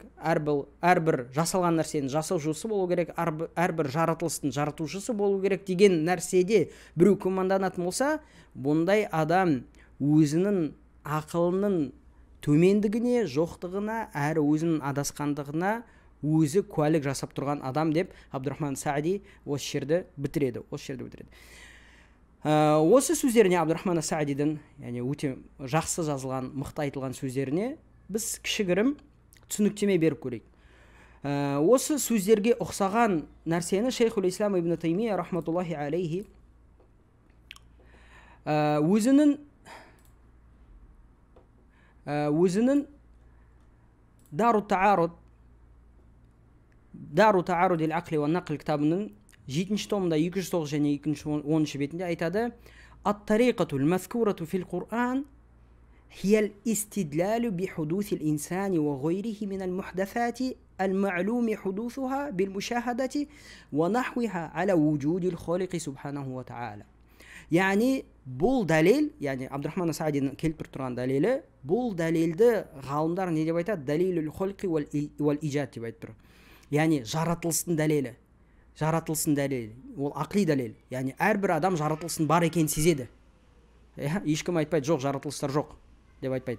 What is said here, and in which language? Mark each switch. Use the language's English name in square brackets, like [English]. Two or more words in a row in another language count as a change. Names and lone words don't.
[Kazakh] әрбір жасалған нәрсенің жасаушысы болу керек, әрбір жаратылыстың жаратушысы болу керек деген нәрседе біреу күмәнданатын болса, бұндай адам өзінің ақылының төмендігіне, жоқтығына, әрі өзінің адасқандығына өзі куәлік жасап тұрған адам деп Абдурахман Саади осы жерді бітіреді. Осы сөздеріне, Абдурахман Саадидің өте жақсы жазылған, мықты айтылған сөздеріне біз кішігірім түсініктеме беріп көрейік. Осы сөздерге ұқсаған нәрсені Шейхул Ислам ибн Таймия [Arabic] رحمة الله عليه [Kazakh] өзінің Дару [Arabic] Таарud ил-Ақли ва Нақл [Kazakh] кітабының 7-ші томында 209 және 210 бетінде айтады: [Arabic] «الطريقة المذكورة في القرآن هي الاستدلال بحدوث الإنسان وغيره من المحدثات المعلوم حدوثها بالمشاهدة ونحوها على وجود الخالق سبحانه وتعالى». [Kazakh] يعني бұл дәлел, Абдурахман Саадидің келтіріп тұрған дәлелі, бұл дәлелді ғалымдар не деп айтады? [Arabic] دليل الخلق والإيجاد [Kazakh] деп айтып тұр. Яғни жаратылыстың дәлелі, ол ақли дәлел. Яғни әрбір адам жаратылыстың бар екенін сезеді. Ешкім айтпайды, жоқ, жаратылыстар жоқ деп айтпайды.